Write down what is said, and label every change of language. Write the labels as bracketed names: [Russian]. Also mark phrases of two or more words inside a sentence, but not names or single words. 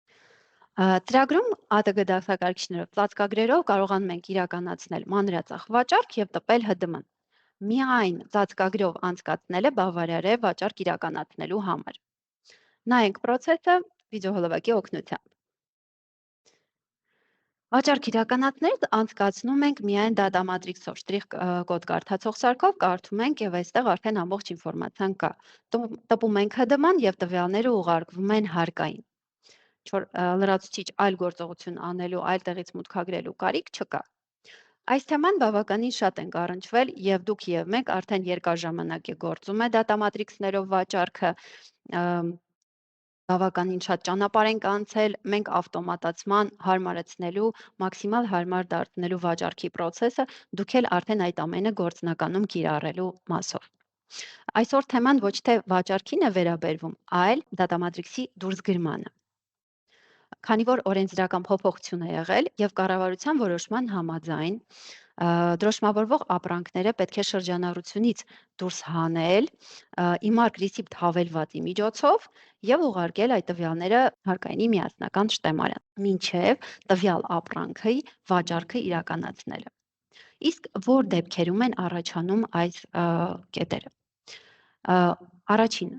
[Armenian] Ծրագրում ԱՏԳ դասակարգիչներով ծածկագրերով կարողանում ենք իրականացնել մանրածախ վաճառք եւ տպել ՀԴՄ-ն։ Միայն ծածկագրով անցկացնելը բավարար է վաճառք իրականացնելու համար։ Նայենք process-ը վիդեոհոլովակի օգնությամբ։ Վաճառք իրականացնելը անցկացնում ենք միայն [English] data matrix- [Armenian] ով, շտրիխ կոդ կարդացող սարքով կարդում ենք եւ այստեղ արդեն ամբողջ ինֆորմացիան կա։ Տպում ենք ՀԴՄ-ն եւ տվյալները ուղարկվում են հարկային։ Ինչ-որ լրացուցիչ այլ գործողություն անելու, այլ տեղից մուտքագրելու կարիք չկա։ Այս թեման բավականին շատ ենք առնչվել եւ դուք եւ մենք արդեն երկար ժամանակ է գործում է [English] data matrix- [Armenian] ներով վաճառքը, բավականին շատ ճանապարհ ենք անցել, մենք ավտոմատացման հարմարեցնելու, մաքսիմալ հարմար դարձնելու վաճառքի process-ը, դուք էլ արդեն այդ ամենը գործնականում կիրառելու մասով։ Այսօր թեման ոչ թե վաճառքին է վերաբերվում, այլ [English] data matrix- [Armenian] ի դուրսգրմանը։ Քանի որ օրենսդրական փոփոխություն է եղել եւ կառավարության որոշման համաձայն դրոշմավորվող ապրանքները պետք է շրջանառությունից դուրս հանել իմարկ ռիսիպտ հավելվածի միջոցով եւ ուղարկել այդ տվյալները հարկայինի միասնական շտեմարան, մինչեւ տվյալ ապրանքի վաճառքը իրականացնելը։ Իսկ որ դեպքերում են առաջանում այս կետերը։ Առաջին